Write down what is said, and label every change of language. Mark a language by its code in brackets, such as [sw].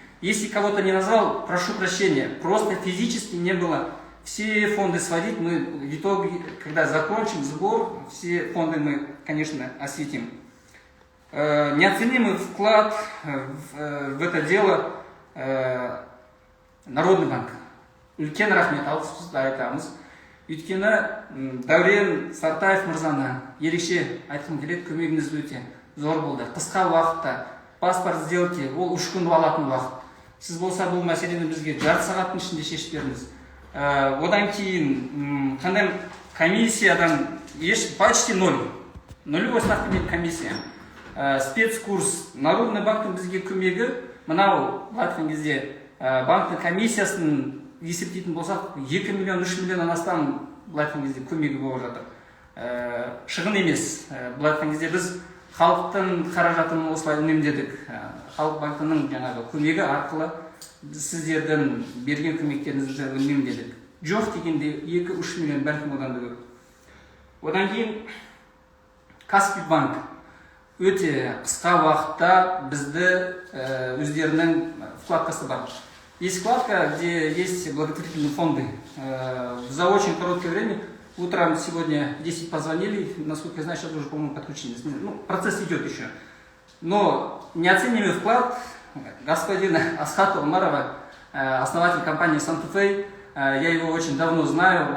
[ru] Если кого-то не назвал, прошу прощения, просто физически не было. Все фонды сводить, мы в итоге, когда закончим сбор, все фонды мы, конечно, осветим. Неоценимый вклад в это дело Народный банк. [kk] Үлкен рахмет алғысымызды айтамыз. Өйткені Дәурен Сартаев мырзаны ерекше айтқым келеді, көмегіңіз өте зор болды. Қысқа уақытта [ru] паспорт сделки, [kk] ол 3 күн алатын уақыт. Сіз болса бұл мәселені бізге жарты сағаттың ішінде шешіп бердіңіз. Одан кейін қандай комиссиядан [ru] почти ноль. Нулевой ставкамен комиссия. Спецкурс. [kk] Народный банктың бізге көмегі, мынау айтқан кезде банктың комиссиясын есептейтін болсақ, 2 миллион, 3 миллионнан астам айтқан кезде көмегі болып жатыр. Шығын емес. Айтқан кезде біз халықтың қаражатын осылай үнемдедік. Халық банкінің жаңағы көмегі арқылы сіздердің берген көмектеріңізді үнемдедік. Жоқ дегенде 2-3 миллион бәлкім одан да көп. Одан кейін Каспий банк өте қысқа уақытта бізді өздерінің вкладкасы бар. [ru] Есть вкладка, где есть благотворительные фонды. За очень короткое время, утром сегодня 10 позвонили, насколько я знаю, сейчас уже, по-моему, подключились. Ну, процесс идет еще. Но неоценимый вклад господина Асхата Умарова, основатель компании Santa-Fe, я его очень давно знаю.